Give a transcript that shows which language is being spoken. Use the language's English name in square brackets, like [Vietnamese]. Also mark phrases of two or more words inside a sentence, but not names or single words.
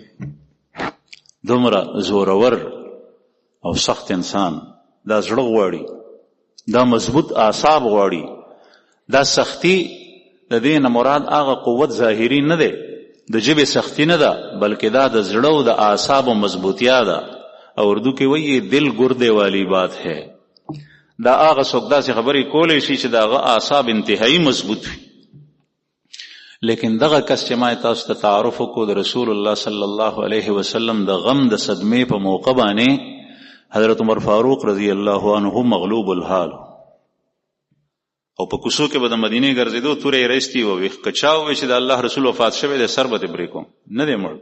[Pashto] دومره زورور او سخت انسان دا زړه غواړي، دا مضبوط اعصاب غواړي. دا سختی د دې نه مراد هغه قوت ظاهري نه دی، د ژبې سختی نه ده، بلکې دا د زړه او د اعصابو مضبوطیا ده. او اردو کې وایي [Urdu] دل ګردے والی بات ہے. [Pashto] دا هغه څوک داسې خبرې کولی شي چې د هغه اعصاب انتهایی مضبوط وي. لیکن دغه کس چې ما تاسو ته تعارف وکړو د رسول الله [Arabic] صلی الله علیه وسلم [Pashto] د غم د صدمې په موقع باندې حضرت عمر فاروق [Arabic] رضی الله عنه [Pashto] مغلوب الحال او په کوڅو کې به د مدینې ګرځېدو، تورې یې رایستې وې، که چا ووایي چې د الله رسول وفات شوی دی سر به دې پرې کوم، نه دی مړ.